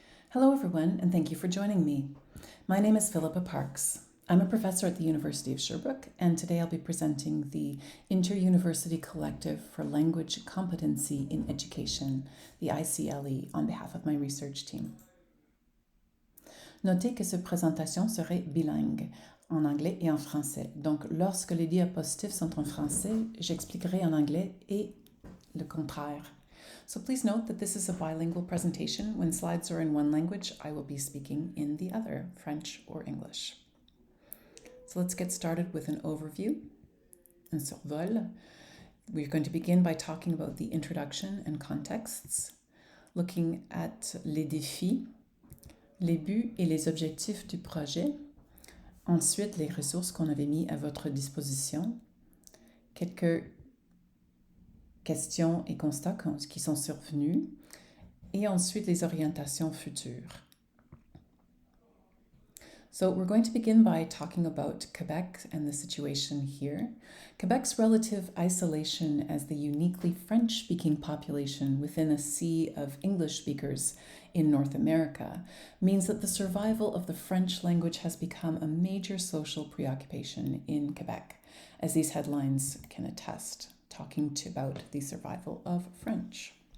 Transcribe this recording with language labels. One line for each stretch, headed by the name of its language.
English: Hello everyone, and thank you for joining me. My name is Philippa Parks. I'm a professor at the University of Sherbrooke, and today I'll be presenting the Inter-University Collective for Language Competency in Education, the ICLE, on behalf of my research team.
French: Notez que cette présentation serait bilingue, en anglais et en français. Donc, lorsque les diapositives sont en français, j'expliquerai en anglais et le contraire.
English: So please note that this is a bilingual presentation. When slides are in one language, I will be speaking in the other, French or English. So let's get started with an overview,
French: un survol.
English: We're going to begin by talking about the introduction and contexts, looking at
French: les défis, les buts et les objectifs du projet, ensuite les ressources qu'on avait mis à votre disposition, quelques questions et constats qui sont survenus, et ensuite les orientations futures.
English: So we're going to begin by talking about Quebec and the situation here. Quebec's relative isolation as the uniquely French-speaking population within a sea of English speakers in North America means that the survival of the French language has become a major social preoccupation in Quebec, as these headlines can attest, talking about the survival of French.